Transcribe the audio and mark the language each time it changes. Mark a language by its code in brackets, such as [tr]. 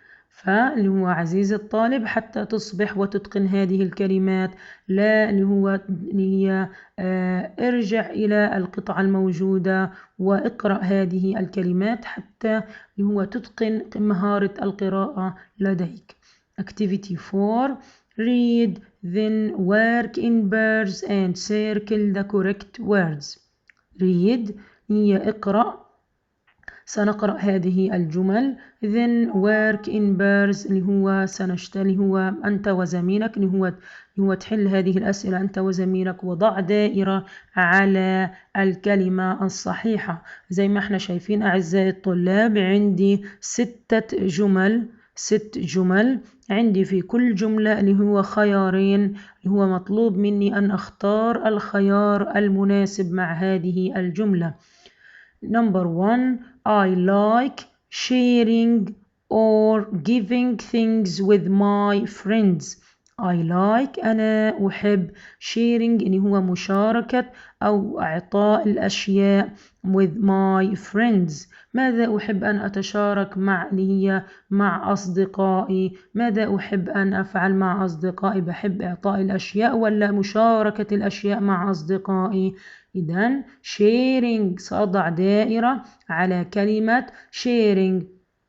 [ar] فاللي هو عزيزي الطالب حتى تصبح وتتقن هذه الكلمات لا اللي هي ارجع إلى القطعة الموجودة واقرأ هذه الكلمات حتى اللي هو تتقن مهارة القراءة لديك. [en] Activity 4 read then work in pairs and circle the correct words. read [ar] هي اقرأ. سنقرأ هذه الجمل [en] then work in pairs [ar] اللي هو سنشتغل هو أنت وزميلك اللي هو تحل هذه الأسئلة أنت وزميلك وضع دائرة على الكلمة الصحيحة. زي ما احنا شايفين أعزائي الطلاب عندي 6 جمل. عندي في كل جملة اللي هو خيارين اللي هو مطلوب مني أن أختار الخيار المناسب مع هذه الجملة. [en] Number 1 I like sharing or giving things with my friends. I like [ar] أنا أحب sharing اللي هو مشاركة أو إعطاء الأشياء [en] with my friends. [ar] ماذا أحب أن أتشارك مع اللي هي مع أصدقائي؟ ماذا أحب أن أفعل مع أصدقائي؟ بحب إعطاء الأشياء ولا مشاركة الأشياء مع أصدقائي؟ إذن sharing سأضع دائرة على كلمة sharing.